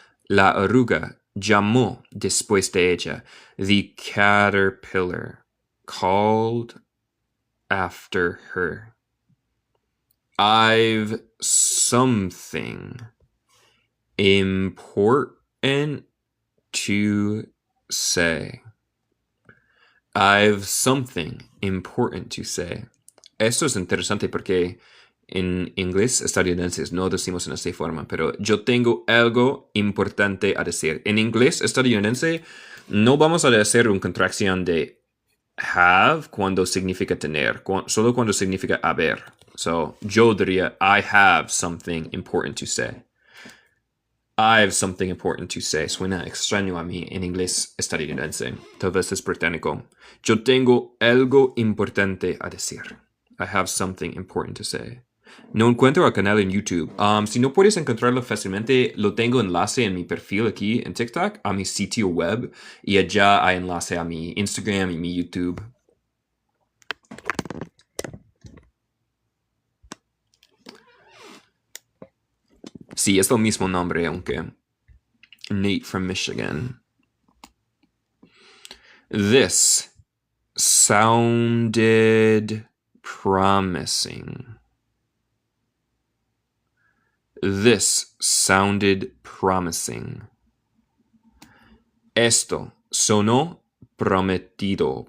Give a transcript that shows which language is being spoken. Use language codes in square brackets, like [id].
[es] La oruga llamó después de ella. [en] The caterpillar called after her. I've something important to say. I've something important to say. [es] Esto es interesante porque en inglés estadounidense no decimos en esta forma, pero yo tengo algo importante a decir. En inglés estadounidense no vamos a hacer una contracción de have cuando significa tener, solo cuando significa haber. [en] So, [es] yo diría, [en] I have something important to say. I have something important to say. [es] Suena extraño a mí en inglés estadounidense. Tal vez es británico. Yo tengo algo importante a decir. [en] I have something important to say. [es] No encuentro el canal en YouTube. Si no puedes encontrarlo fácilmente, lo tengo enlace en mi perfil aquí en TikTok, a mi sitio web, y allá hay enlace a mi Instagram y mi YouTube. Sí, es el mismo nombre, aunque Nate from Michigan. [en] This sounded promising. This sounded promising. [es] Esto sonó prometido.